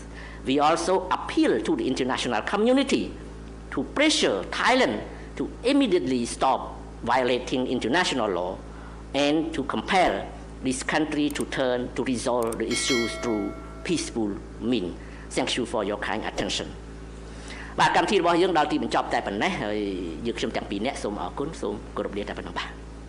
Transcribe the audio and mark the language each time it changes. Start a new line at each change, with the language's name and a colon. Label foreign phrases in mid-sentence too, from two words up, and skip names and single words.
English: We also appeal to the international community to pressure Thailand to immediately stop violating international law and to compel this country to turn to resolve the issues through peaceful means. Thank you for your kind attention.
Khmer: បាទកម្មវិធីរបស់យើងដល់ទីបញ្ចប់តែប៉ុណ្ណេះហើយយើងខ្ញុំទាំងពីរនាក់សូមអរគុណសូមគោរពលាតែប៉ុណ្ណឹងបាទ